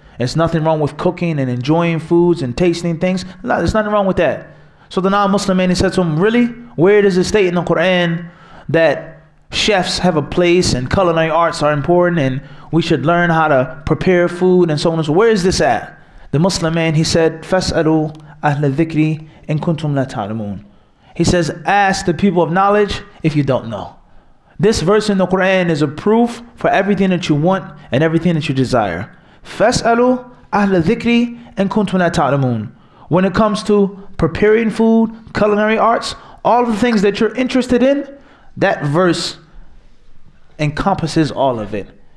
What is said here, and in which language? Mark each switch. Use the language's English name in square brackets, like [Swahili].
[English] There's nothing wrong with cooking and enjoying foods and tasting things. No, there's nothing wrong with that. So the non-Muslim man, he said to him, really? Where does it state in the Quran that chefs have a place and culinary arts are important and we should learn how to prepare food and so on and so on? Where is this at? The Muslim man, he said, [Arabic] فَاسْأَلُوا أَهْلَ الذِّكْرِ إِن كُنْتُمْ لَا تَعْلَمُونَ. [English] He says, ask the people of knowledge if you don't know. This verse in the Quran is a proof for everything that you want and everything that you desire. [Arabic] فَاسْأَلُوا أَهْلَ الذِّكْرِ إِن كُنْتُمْ لَا تَعْلَمُونَ. [English] When it comes to preparing food, culinary arts, all the things that you're interested in, that verse encompasses all of it.